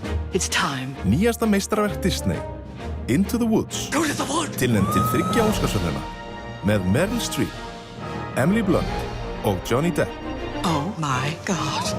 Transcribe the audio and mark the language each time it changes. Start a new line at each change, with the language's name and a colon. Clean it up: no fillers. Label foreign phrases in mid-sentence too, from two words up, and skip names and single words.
English: It's time.
Icelandic: Nýjasta meistarverk Disney, Into the Woods, tilnefnd til 3 Óskarsverðlauna með Meryl Streep, Emily Blunt og Johnny Depp.
English: Oh my God.